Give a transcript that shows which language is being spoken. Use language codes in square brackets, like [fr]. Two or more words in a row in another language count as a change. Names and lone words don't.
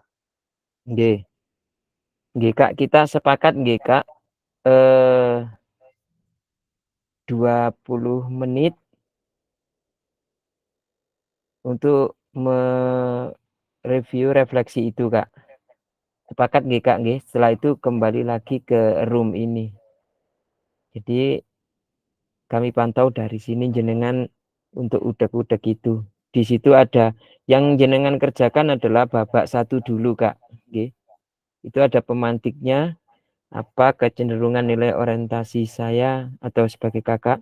[id] Nggih. Nggih Kak, kita sepakat nggih Kak. 20 menit untuk mereview refleksi itu Kak. Sepakat nggih Kak nggih. Setelah itu kembali lagi ke room ini. Jadi kami pantau dari sini jenengan untuk udek-udek itu. Di situ ada yang jenengan kerjakan adalah babak 1 dulu Kak. Nggih. Itu ada pemantiknya, apa kecenderungan nilai orientasi saya atau sebagai kakak.